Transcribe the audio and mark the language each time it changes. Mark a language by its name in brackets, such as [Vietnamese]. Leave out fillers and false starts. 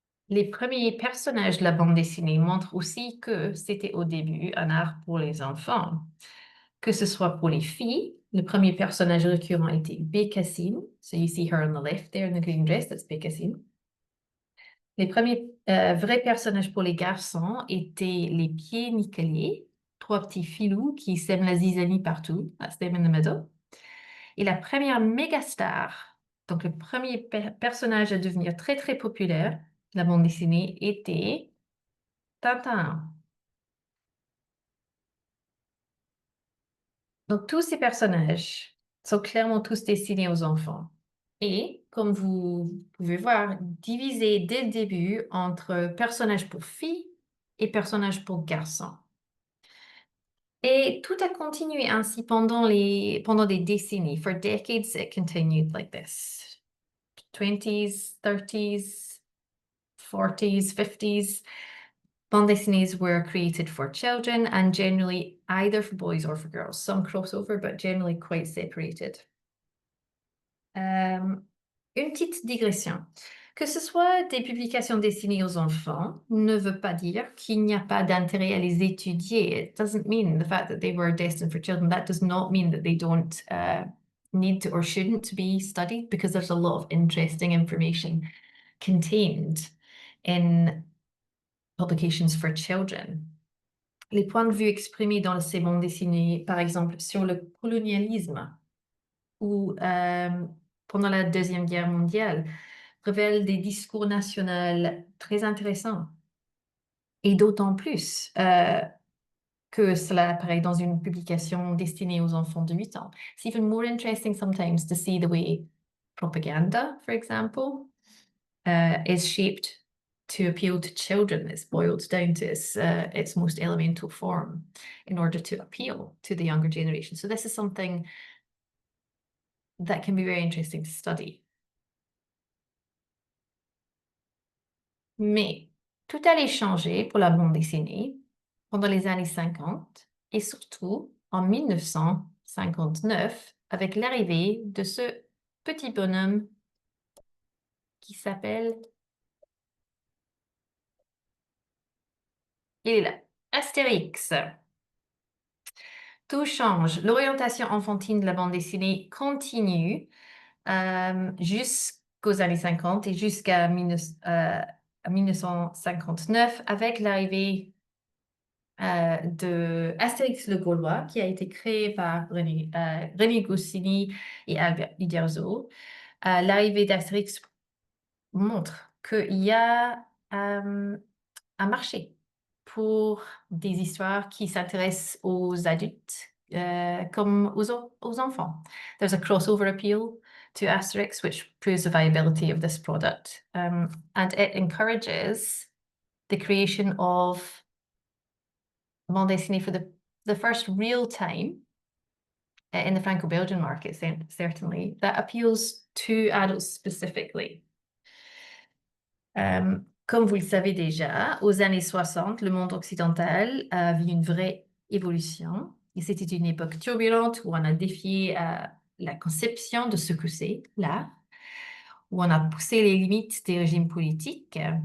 [French] Les premiers personnages de la bande dessinée montrent aussi que c'était au début un art pour les enfants. Que ce soit pour les filles, le premier personnage récurrent était Bécassine. [English] So you see her on the left there in the green dress, that's Bécassine. [French] Les premiers vrais personnages pour les garçons étaient les pieds nickelés, trois petits filous qui sèment la zizanie partout. [English] That's them in the middle. [French] Et la première méga star, donc le premier personnage à devenir très très populaire de la bande dessinée était Tintin. Donc tous ces personnages sont clairement tous destinés aux enfants. Et, comme vous pouvez voir, divisés dès le début entre personnages pour filles et personnages pour garçons. Et tout a continué ainsi pendant des décennies. [English] For decades, it continued like this. 20s, 30s, 40s, 50s. Bande dessinées were created for children and generally either for boys or for girls. Some crossover, but generally quite separated. [French] Une petite digression. Que ce soit des publications destinées aux enfants ne veut pas dire qu'il n'y a pas d'intérêt à les étudier. [English] It doesn't mean the fact that they were destined for children. That does not mean that they don't need to or shouldn't be studied, because there's a lot of interesting information contained in publications for children. [French] Les points de vue exprimés dans ces bandes dessinées, par exemple, sur le colonialisme ou pendant la Deuxième Guerre mondiale, révèlent des discours nationaux très intéressants. Et d'autant plus que cela apparaît dans une publication destinée aux enfants de 8 ans. [English] It's even more interesting sometimes to see the way propaganda, for example, is shaped to appeal to children. It's boiled down to its most elemental form in order to appeal to the younger generation. So this is something that can be very interesting to study. [French] Mais tout allait changer pour la bande dessinée pendant les années 50 et surtout en 1959 avec l'arrivée de ce petit bonhomme qui s'appelle, il est là, Astérix. Tout change. L'orientation enfantine de la bande dessinée continue jusqu'aux années 50 et jusqu'à 1959 avec l'arrivée de Astérix le Gaulois, qui a été créé par René Goscinny et Albert Uderzo. L'arrivée d'Astérix montre qu'il y a un marché pour des histoires qui s'intéressent aux adultes comme aux enfants. [English] There's a crossover appeal to Asterix, which proves the viability of this product. And it encourages the creation of bande dessinée for the first real time in the Franco-Belgian market, certainly, that appeals to adults specifically. [French] Comme vous le savez déjà, aux années 60, le monde occidental a vu une vraie évolution. Et c'était une époque turbulente où on a défié la conception de ce que c'est l'art, où on a poussé les limites des régimes politiques.